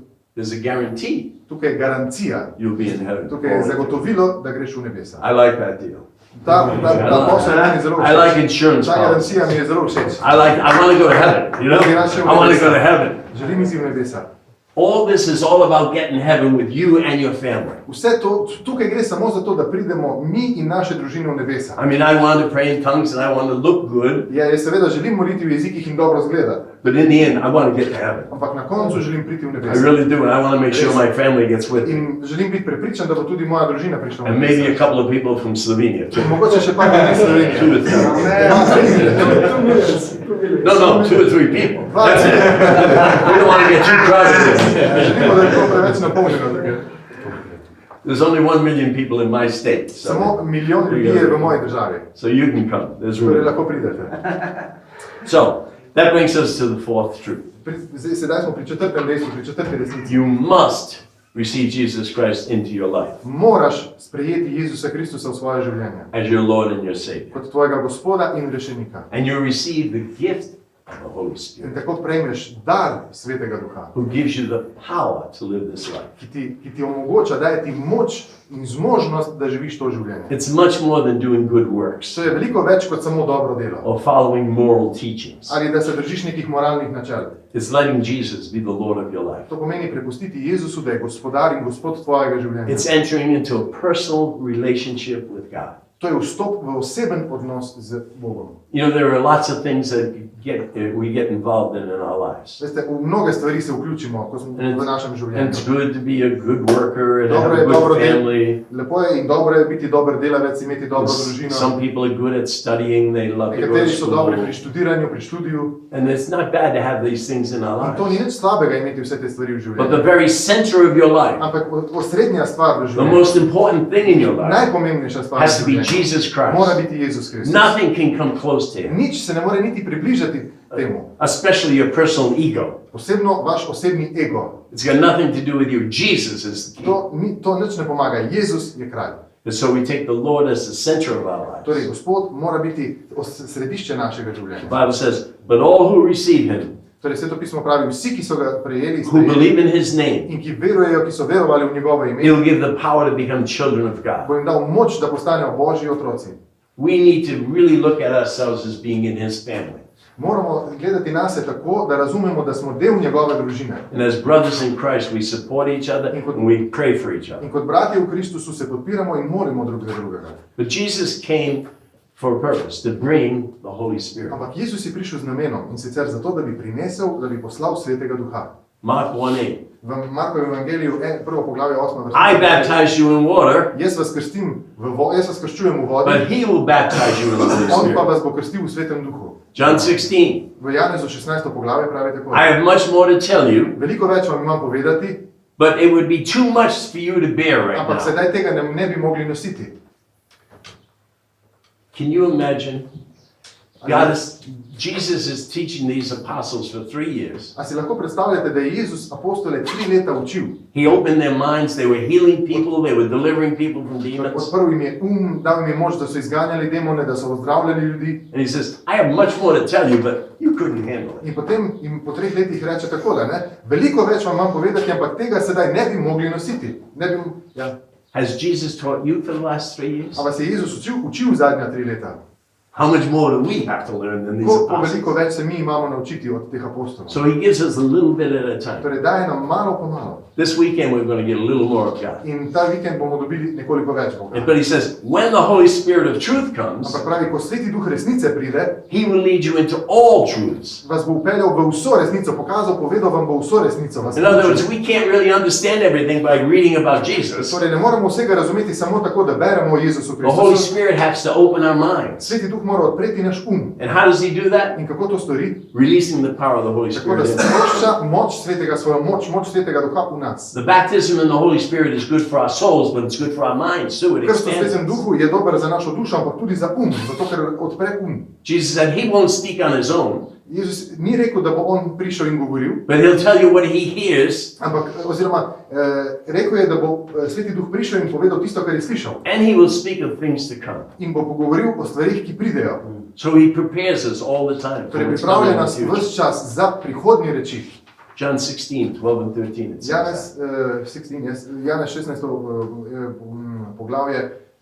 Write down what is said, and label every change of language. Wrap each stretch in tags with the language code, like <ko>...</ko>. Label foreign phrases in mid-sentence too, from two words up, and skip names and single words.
<en>there's a guarantee</en> <sl>tukaj je garancija,</sl> <en>you'll be in heaven.</en> <sl>tukaj je zagotovilo, da greš v nebesa.</sl> <en>I like that deal.</en> <sl>Ta posel je meni zelo</sl> <en>I like</en> <sl>všeč.</sl> <en>insurance</en> <sl>Ta</sl> <en>policies.</en> <sl>garancija mi je zelo všeč.</sl> <en>I want to go to heaven, you know? I want to go to heaven.</en> <sl>Želim iti v nebesa.</sl> <en>All this is all about getting heaven with you and your family.</en> <sl>Vse to, tukaj gre samo za to, da pridemo mi in naše družine v nebesa.</sl> <en>I mean, I want to pray in tongues and I want to look good,</en> <sl>Ja, jaz seveda želim moliti v jezikih in dobro zgleda,</sl> <en>but in the end, I want to get to heaven.</en> <sl>ampak na koncu želim priti v</sl> <en>I</en> <sl>nebesa.</sl> <en>really do, and I want to make sure my family gets with me.</en> <sl>In želim biti prepričan, da bo tudi moja družina prišla v</sl> <en>And maybe a</en> <sl>nebesa.</sl> <en>couple of people from Slovenia too.</en> <sl>Mogoče še par ljudi iz Slovenije.</sl> <en>Two or three. No, 2 or 3 people. That's it. We don't want to get too crowded here.</en> <sl>Želimo, da je to preveč napolnjeno. tukaj.</sl> <en>There's only 1 million people in my state,</en> <sl>Samo</sl> <en>so,</en> <sl>milijon ljudi je v moji državi.</sl> <en>so you can come. There's</en> <sl>Torej</sl> <en>room.</en> <sl>lahko pridete.</sl> <en>So that brings us to the fourth truth.</en> <sl>Sedaj smo pri četrtem dejstvu, pri četrti resnici.</sl> <en>You must receive Jesus Christ into your life</en> <sl>Moraš sprejeti Jezusa Kristusa v svoje življenje</sl> <en>as your Lord and your Savior.</en> <sl>kot tvojega gospoda in rešenika.</sl> <en>And you receive the gift of the Holy</en> <sl>In</sl> <en>Spirit,</en> <sl>tako prejmeš dar Svetega Duha,</sl> <en>who gives you the power to live this life.</en> <sl>ki ti omogoča, daje ti moč in zmožnost, da živiš to življenje.</sl> <en>It's much more than doing good works</en> <sl>To je veliko več kot samo dobro delo.</sl> <en>or following moral teachings.</en> <sl>Ali da se držiš nekih moralnih načel.</sl> <en>It's letting Jesus be the Lord of your life.</en> <sl>To pomeni prepustiti Jezusu, da je gospodar in gospod tvojega življenja.</sl> <en>It's entering into a personal relationship with God.</en> <sl>To je vstop v oseben odnos z Bogom.</sl> <en>You know, there are lots of things that we get involved in our lives.</en> <sl>Veste, v mnoge stvari se vključimo, ko smo v našem</sl> <en>And</en> <sl>življenju.</sl> <en>it's good to be a good worker and have</en> <sl>Dobro</sl> <en>a</en> <sl>je, dobro</sl> <en>good</en> <sl>del,</sl> <en>family.</en> <sl>lepo je in dobro je biti dober delavec, imeti dobro družino.</sl> <en>Some people are good at studying, they love to go to</en> <sl>Nekateri so dobri</sl> <en>school.</en> <sl>pri študiranju, pri študiju.</sl> <en>And it's not bad to have these things in our</en> <sl>In to ni</sl> <en>lives.</en> <sl>nič slabega imeti vse te stvari v</sl> <en>But the</en> <sl>življenju.</sl> <en>very center of your life,</en> <sl>Ampak osrednja stvar v</sl> <en>the</en> <sl>življenju,</sl> <en>most important thing in your life,</en> <sl>najpomembnejša stvar v</sl> <en>has to be</en> <sl>življenju,</sl> <en>Jesus</en> <sl>mora</sl> <en>Christ.</en> <sl>biti Jezus Kristus.</sl> <en>Nothing can come close to Him,</en> <sl>Nič se ne more niti približati temu.</sl> <en>especially your personal ego.</en> <sl>Posebno vaš osebni ego.</sl> <en>It's got nothing to do with you. Jesus is the king.</en> <sl>To nič ne pomaga. Jezus je kralj.</sl> <en>And so we take the Lord as the center of our</en> <sl>Torej,</sl> <en>lives.</en> <sl>Gospod mora biti središče našega življenja.</sl> <en>The Bible says, but all who receive Him</en> <sl>Torej, Sveto pismo pravi, vsi, ki so ga prejeli,</sl> <en>who believe in his name,</en> <sl>in ki verujejo, ki so verovali v njegovo ime,</sl> <en>he'll give the power to become children of</en> <sl>bo</sl> <en>God.</en> <sl>jim dal moč, da postanejo Božji otroci.</sl> <en>We need to really look at ourselves as being in his family.</en> <sl>Moramo gledati na se tako, da razumemo, da smo del njegove družine.</sl> <en>And as brothers in Christ, we support each other and we pray for each other.</en> <sl>In kot bratje v Kristusu se podpiramo in molimo drug za drugega.</sl> <en>But Jesus came for a purpose, to bring the Holy Spirit.</en> <sl>Ampak Jezus je prišel z namenom, in sicer zato, da bi prinesel, da bi poslal Svetega Duha.</sl> <en>Mark 1:8.</en> <sl>V Markovem evangeliju, prvo poglavje 8. vrsta.</sl> <en>I baptize you in water,</en> <sl>Jaz vas krščujem v vodi,</sl> <en>but he will baptize you in the Holy</en> <sl>on pa</sl> <en>Spirit.</en> <sl>vas bo krstil v Svetem Duhu.</sl> <en>John 16.</en> <sl>V Janezu 16. poglavje pravi tako.</sl> <en>I have much more to tell you,</en> <sl>Veliko več vam imam povedati,</sl> <en>but it would be too much for you to bear right</en> <sl>ampak</sl> <en>now.</en> <sl>sedaj tega ne bi mogli nositi.</sl> <en>Can you imagine? Jesus is teaching these apostles for 3 years.</en> <sl>A si lahko predstavljate, da je Jezus apostole 3 leta učil?</sl> <en>He opened their minds, they were healing people, they were delivering people from demons.</en> <sl>Odprl jim je dal jim je moč, da so izganjali demone, da so ozdravljali ljudi.</sl> <en>And he says, I have much more to tell you, but you couldn't handle it.</en> <sl>In potem jim po 3 letih reče takole, ne? Veliko več vam imam povedati, ampak tega sedaj ne bi mogli nositi.</sl> <en>Has Jesus taught you for the last 3 years?</en> <sl>A vas je Jezus učil zadnja 3 leta?</sl> <en>How much more do we have to learn than these</en> <sl>Koliko</sl> <en>apostles?</en> <sl>veliko več se mi imamo naučiti od teh apostolov.</sl> <en>So he gives us a little bit at a time.</en> <sl>Torej daje nam malo po malo.</sl> <en>This weekend we're going to get a little more of God.</en> <sl>In ta vikend bomo dobili nekoliko več Boga.</sl> <en>But he says, when the Holy Spirit of truth comes,</en> <sl>Ampak pravi, ko Sveti Duh resnice pride,</sl> <en>he will lead you into all truths.</en> <sl>vas bo upeljal v vso resnico, pokazal, povedal vam bo vso resnico. Vas</sl> <en>In</en> <sl>bo</sl> <en>other</en> <sl>učil.</sl> <en>words, we can't really understand everything by reading about Jesus.</en> <sl>Torej ne moremo vsega razumeti samo tako, da beremo o Jezusu</sl> <en>The Holy</en> <sl>Kristusu.</sl> <en>Spirit has to open our minds.</en> <sl>Sveti Duh mora odpreti naš</sl> <en>And how does he do that?</en> <sl>In kako to stori?</sl> <en>Releasing the power of the Holy</en> <sl>Tako da</sl> <en>Spirit. in us.</en> <sl>sprošča moč Svetega, svojo moč Svetega Duha v nas.</sl> <en>The baptism in the Holy Spirit is good for our souls, but it's good for our minds too. It</en> <sl>Krst v</sl> <en>expands</en> <sl>Svetem</sl> <en>us.</en> <sl>Duhu je dober za našo dušo, ampak tudi za zato ker odpre</sl> <en>Jesus said he won't speak on his own,</en> <sl>Jezus ni rekel, da bo on prišel in govoril,</sl> <en>but he'll tell you what he hears,</en> <sl>ampak rekel je, da bo Sveti Duh prišel in povedal tisto, kar je slišal.</sl> <en>and he will speak of things to come.</en> <sl>In bo pogovoril o stvarih, ki pridejo.</sl> <en>So he prepares us all the time. for</en> <sl>Torej</sl> <en>what's</en> <sl>pripravlja</sl> <en>coming in</en> <sl>nas</sl> <en>the future.</en> <sl>ves čas za prihodnje reči.</sl> <en>John 16, 12 and 13. It says that.</en> <sl>Janez 16. poglavje,</sl>